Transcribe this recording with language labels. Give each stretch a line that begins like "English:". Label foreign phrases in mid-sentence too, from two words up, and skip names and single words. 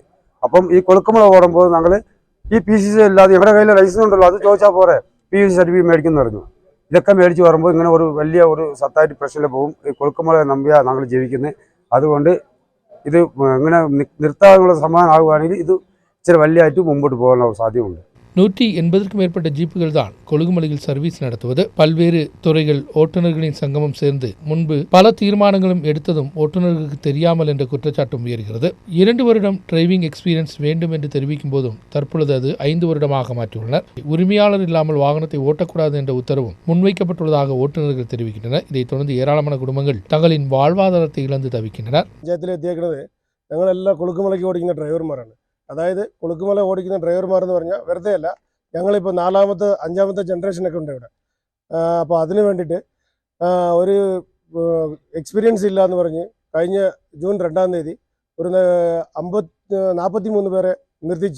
Malayalam: അപ്പം ഈ കൊളുക്കുമല ഓടുമ്പോൾ ഞങ്ങൾ ഈ PCC ഇല്ലാതെ ഞങ്ങളുടെ കയ്യിൽ ലൈസൻസ് ഉണ്ടല്ലോ, അത് ചോദിച്ചാൽ പോരെ, PCC സർട്ടിഫിക്കറ്റ് മേടിക്കുന്നു പറഞ്ഞു. ഇതൊക്കെ മേടിച്ച് വരുമ്പോൾ ഇങ്ങനെ ഒരു വലിയ ഒരു സത്തായിട്ട് പ്രശ്നത്തിൽ പോകും. ഈ കൊളുക്കുമല നമ്പിയാണ് ഞങ്ങൾ ജീവിക്കുന്നത്. അതുകൊണ്ട് ഇത് ഇങ്ങനെ നിർത്താനുള്ള സമാധാനം ആകുകയാണെങ്കിൽ ഇത് ഇച്ചിരി വലിയതായിട്ട് മുമ്പോട്ട് പോകാനുള്ള സാധ്യതയുണ്ട്.
Tamil: 180க்கும் மேற்பட்ட ஜீப்புகள் தான் கொழுகுமலையில் சர்வீஸ் நடத்துவது. பல்வேறு துறைகள் ஓட்டுநர்களின் சங்கமம் சேர்ந்து முன்பு பல தீர்மானங்களும் எடுத்ததும் ஓட்டுநர்களுக்கு தெரியாமல் என்ற குற்றச்சாட்டும் உயர்கிறது. 2 வருடம்
English: driving experience
Tamil: வேண்டும் என்று தெரிவிக்கும் போதும் தற்பொழுது அது 5 வருடமாக மாற்றியுள்ளனர். உரிமையாளர் இல்லாமல் வாகனத்தை ஓட்டக்கூடாது என்ற உத்தரவும் முன்வைக்கப்பட்டுள்ளதாக ஓட்டுநர்கள் தெரிவிக்கின்றனர். இதைத் தொடர்ந்து ஏராளமான குடும்பங்கள் தங்களின் வாழ்வாதாரத்தை இழந்து தவிக்கின்றனர்.
Malayalam: ഞങ്ങളെല്ലാം കൊളുക്കുമലയ്ക്ക് ഓടിക്കുന്ന ഡ്രൈവർമാരാണ്. അതായത് കൊളുക്കുമല ഓടിക്കുന്ന ഡ്രൈവർമാരെന്ന് പറഞ്ഞാൽ വെറുതെ അല്ല, ഞങ്ങളിപ്പോൾ 4ാമത്തെ 5ാമത്തെ ജനറേഷനൊക്കെ ഉണ്ട് ഇവിടെ. അപ്പോൾ അതിന് വേണ്ടിയിട്ട് ഒരു എക്സ്പീരിയൻസ് ഇല്ല എന്ന് പറഞ്ഞ് കഴിഞ്ഞ ജൂൺ 2-ാം തീയതി ഒരു 43 പേരെ നിർത്തിച്ചു.